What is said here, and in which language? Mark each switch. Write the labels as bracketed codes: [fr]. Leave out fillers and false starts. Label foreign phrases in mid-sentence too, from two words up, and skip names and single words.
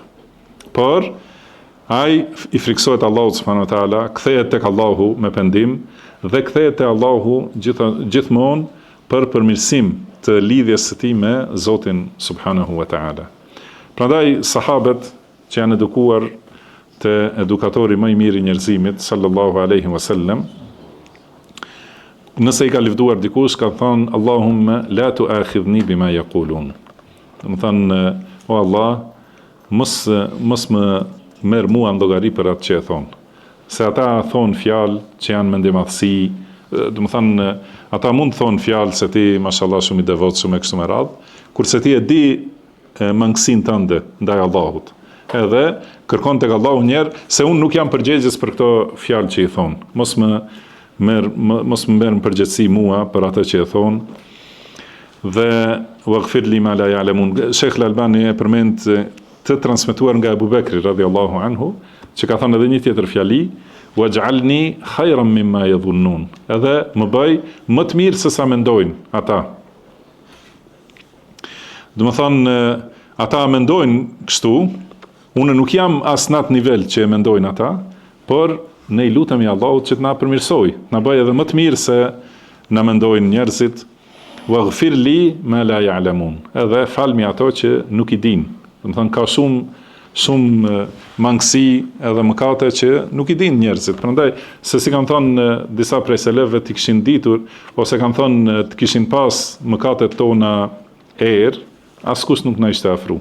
[sq] Por ai i friksohet Allahut [ar] سبحانه وتعالى, [sq] kthehet tek Allahu me pendim dhe kthehet te Allahu gjithmonë për përmirësim të lidhjes së tij me Zotin [ar] سبحانه وتعالى. [sq] Prandaj sahabët që janë edukuar te edukatori më i mirë i njerëzimit [ar] صلى الله عليه وسلم, [sq] nëse i ka lëvduar dikush, ka thënë [ar] اللهم لا تؤاخذني بما يقولون. [sq] Do të thënë, o Allah, mos më merr mua në llogari për atë që e thon. Se ata thon fjalë që janë me ndjemadhsi, do të thënë, ata mund të thon fjalë se ti mashallah shumë i devotshëm e kështu me radhë, kurse ti e di mangësinë tënde ndaj Allahut. Edhe kërkon tek Allahu njerë se unë nuk jam përgjegjës për këto fjalë që i thon. Mos më merr në përgjegjësi mua për atë që e thon. [ar] Dhe واغفر لي ما لا يعلمون. [sq] Sheikh Al-Albani e përmend të transmetuar nga Abu Bekri [ar] رضي الله عنه, [sq] që ka thënë edhe një tjetër fjali, [ar] واجعلني خيرا مما يظنون. [sq] Edhe më bëj më të mirë se sa mendojnë ata. Do të thonë, ata mendojnë kështu, unë nuk jam as në atë nivel që e mendojnë ata, por ne i lutemi Allahut që të na përmirësoj, na bëj edhe më të mirë se na mendojnë njerëzit. [ar] واغفر لي ما لا يعلمون. [sq] Edhe falmi ato që nuk i din. Do të thonë ka shumë mangësi edhe mëkate që nuk i din njerëzit. Prandaj se si kanë thënë disa prej selefëve të kishin ditur ose kanë thënë të kishin pas mëkatet tona askush nuk na ishte afru.